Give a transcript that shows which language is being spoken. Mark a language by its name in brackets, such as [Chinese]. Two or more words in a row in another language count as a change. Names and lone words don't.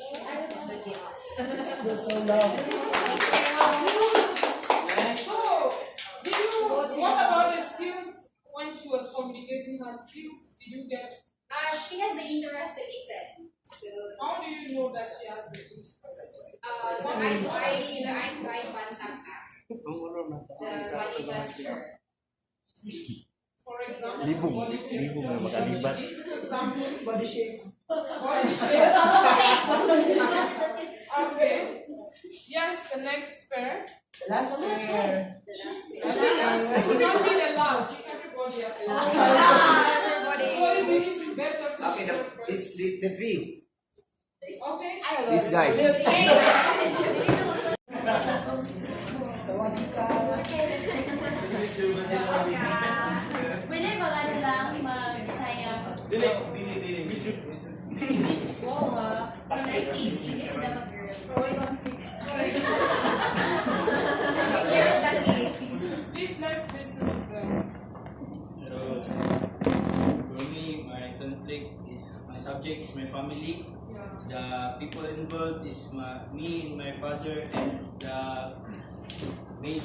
[English] What about the skills when she was communicating her skills? Did you get? She has the interest to listen. How do you know that she has the interest? The eye-to-eye contact act. The body gesture. For example, [Cebuano] Libong na makalibat. [English] body shape. Body shape. Okay. Yes, the next pair. Last pair. She can't be the last. Everybody has a last. Everybody. So it is better to Okay, the three. Okay. These guys. [Filipino] Pwede ba ano lang mag-Bisaya? [Cebuano] Dili. [English] Wow, English dapat girl. Please let's listen to them. So, for me, my conflict is, my subject is my family. The people involved is me and my father and the maid.